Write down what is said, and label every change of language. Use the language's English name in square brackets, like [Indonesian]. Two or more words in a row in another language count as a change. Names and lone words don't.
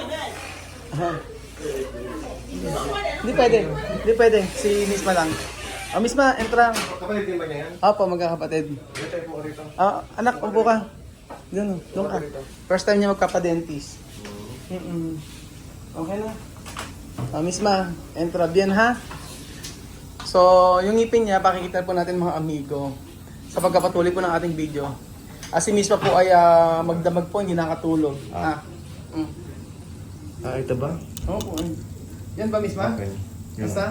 [Filipino] Hindi pwede. Hindi pwede. Si Miss Ma lang. Oh, Miss Ma, entra. Kapatid din ba niya yan? Opo, magkakapatid. Dito po rito. Anak, upo ka. Doon, doon ka. First time niya magkapa-dentist. Okay na. Miss Ma, [Chavacano] entra bien ha. [Filipino] So, yung ngipin niya, pakikita po natin mga amigo sa pagkapatuloy po ng ating video. Si Miss Ma po ay magdamag po, hindi nakatulog. Ito ba? Oo po. Yan ba, Miss Ma? [English] Okay. [Filipino] Basta?